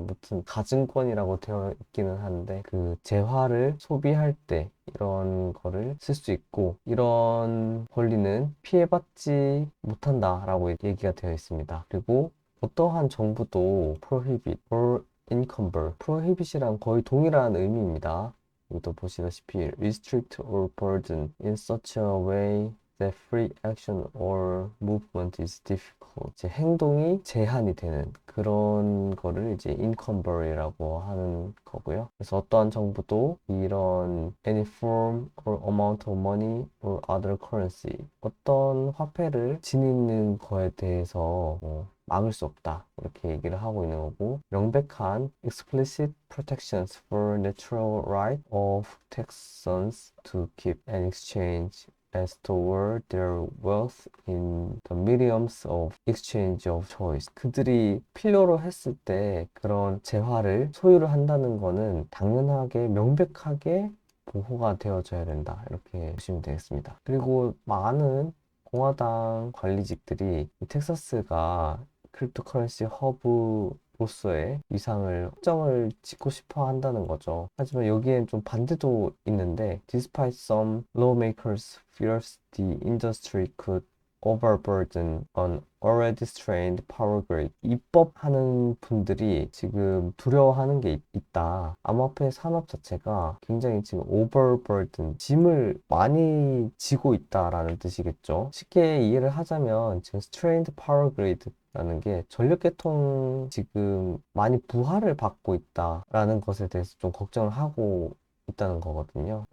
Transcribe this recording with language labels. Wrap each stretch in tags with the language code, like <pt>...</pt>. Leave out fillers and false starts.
<ko>무튼 가증권이라고 되어 있기는 한데 그 재화를 소비할 때 이런 거를 쓸 수 있고 이런 권리는 피해받지 못한다라고 얘기가 되어 있습니다. 그리고 어떠한 정부도</ko> <en>prohibit or encumber,</en> <ko>prohibit이랑 거의 동일한 의미입니다. 여기도 보시다시피</ko> <en>restrict or burden in such a way that free action or movement is difficult.</en> <ko>이제 행동이 제한이 되는 그런 거를 이제 encumber이라고 하는 거고요. 그래서 어떠한 정부도 이런</ko> <en>any form or amount of money or other currency</en> <ko>어떤 화폐를 지니는 거에 대해서 막을 수 없다. 이렇게 얘기를 하고 있는 거고 명백한</ko> <en>explicit protections for natural right of Texans to keep and exchange as toward their wealth in the mediums of exchange of choice.</en> <ko>그들이 필요로 했을 때 그런 재화를 소유를 한다는 거는 당연하게 명백하게 보호가 되어져야 된다. 이렇게 보시면 되겠습니다. 그리고 많은 공화당 관리직들이 이 텍사스가 크립토커런시 허브로서의 위상을 확정을 짓고 싶어 한다는 거죠. 하지만 여기엔 좀 반대도 있는데</ko> <en>Despite some lawmakers fears the industry could overburden on already strained power grid.</en> <ko>입법하는 분들이 지금 두려워하는 게 있다. 암호화폐 산업 자체가 굉장히 지금 overburden, 짐을 많이 지고 있다라는 뜻이겠죠. 쉽게 이해를 하자면 지금</ko> <en>strained power grid</en> <ko>라는 게 전력계통 지금 많이 부하를 받고 있다라는 것에 대해서 좀 걱정을 하고 있다는 거거든요.</ko>